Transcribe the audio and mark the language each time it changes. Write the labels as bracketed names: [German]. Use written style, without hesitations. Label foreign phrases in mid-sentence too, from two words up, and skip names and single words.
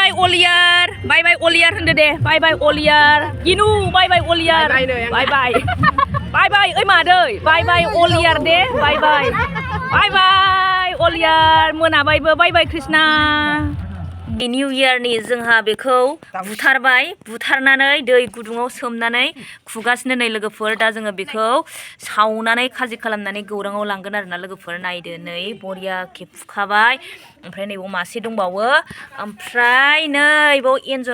[English] bye Oliar [Bodo] होनदो दे [English] bye bye Oliar Ginu bye bye Oliar bye bye bye bye [Bodo] ओइ मादै [English] bye bye [Bodo] Oliar दे [English] bye bye [Bodo] Oliar मोनाबायबो [English] bye bye [Bodo] Krishna [English] new yearni [Bodo] जोंहा बेखौ बुथारनानै दै गुदुङाव सोमनानै खुगासिनो नै लोगोफोर दा जोङो बेखौ सावनानै खाजि खालामनानै गौराङाव लांगोन आरोना लोगोफोर नायदो नै बरियाके फुखाबाय ओमफ्राय नैबाव मासे दंबावो ओमफ्राय नैबाव एन्जर